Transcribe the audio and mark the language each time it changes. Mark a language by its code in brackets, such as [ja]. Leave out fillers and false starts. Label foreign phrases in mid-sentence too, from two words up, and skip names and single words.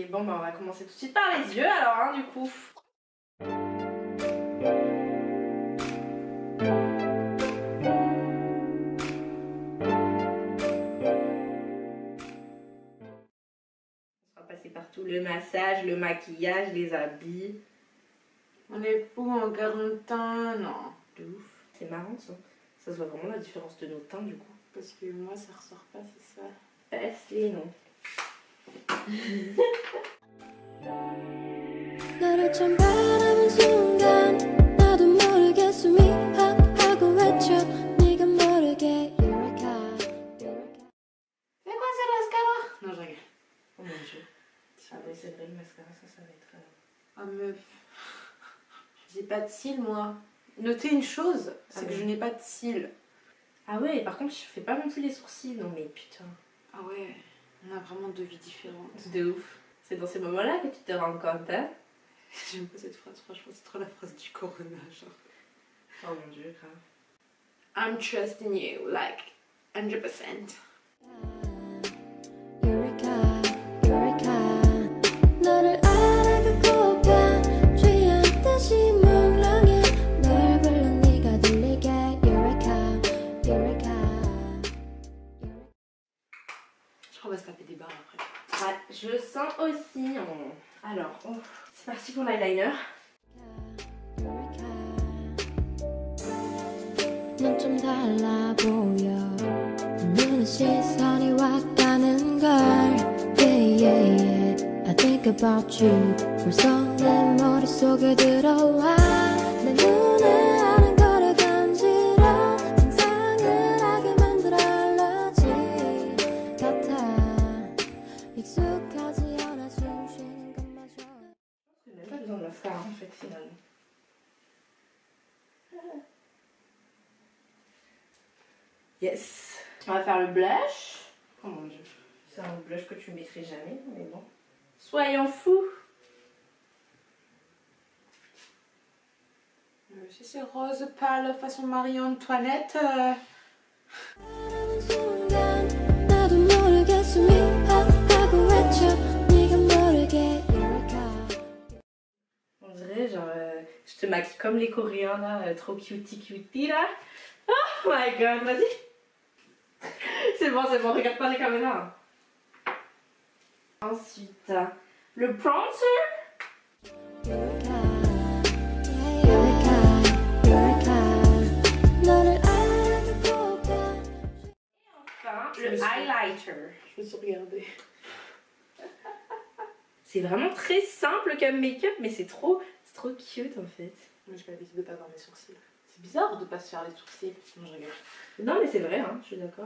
[fr] Bon bah on va commencer tout de suite par les yeux alors hein, du coup. On va passer par tout le massage, le maquillage, les habits. On est fous en quarantaine, non. De ouf. C'est marrant ça. Ça se voit vraiment la différence de nos teints du coup. Parce que moi, ça ressort pas, c'est ça. Passe-les non. [ko] 너를 처음 바라본 순간 나도 모르게 숨이 하고 외쳐 네가 모르게 Eureka, Eureka. [fr] C'est quoi ce mascara? Non, je rigole. Oh mon dieu. Ah ouais c'est vrai le mascara ça va être... Ah meuf. J'ai pas de cils, moi. Notez une chose, c'est que je n'ai pas de cils. Ah ouais par contre je fais pas non plus les sourcils. Non mais putain. Ah ouais, on a vraiment deux vies différentes. De ouf. C'est dans ces moments là que tu te rends compte hein. J'aime pas cette phrase, franchement, c'est trop la phrase du corona, genre. Oh mon dieu grave. [en] I'm trusting you, like, 100%. [fr] Eureka, Eureka. [ko] 너를 알아보고파 취한 듯이 몽롱해 널 불러 네가 들리게 Eureka, Eureka. [fr] Je crois qu'on va se taper des barres après. Ouais, je le sens aussi. Alors, c'est parti pour l'eyeliner. [ko] 넌 좀 달라 보여 눈에 시선이 확 가는 걸 [en] yeah, yeah, yeah. I think about you [ko] 벌써 내 머릿속에 들어와 내 눈에 아는 거를 간지러 상상을 하게 만들어 알러지 같아 익숙하지 않아 숨 쉬는 것마저 [fr] J'ai même pas besoin de mascara en fait finalement. Yes. On va faire le blush. Oh mon dieu. C'est un blush que tu mettrais jamais, mais bon. Soyons fous. Si c'est rose pâle façon Marie-Antoinette. [ko] 바라본 순간 나도 모르게 숨이 하고 외쳐 네가 모르게 Eureka. [fr] On dirait genre, je te maquille comme les Coréens là, trop cutie là. [en] Oh my god, [fr] vas-y. C'est bon, regarde pas les caméras. Ensuite, le bronzer. Eureka, Eureka, Eureka. [ko] 너를 알아보고파 [fr] Enfin, le highlighter. Je me suis regardée. C'est vraiment très simple comme make-up, mais c'est trop cute en fait. Moi, j'ai pas l'habitude de pas avoir mes sourcils. C'est bizarre de pas se faire les sourcils. Non, je rigole. Non, mais c'est vrai, hein, je suis d'accord.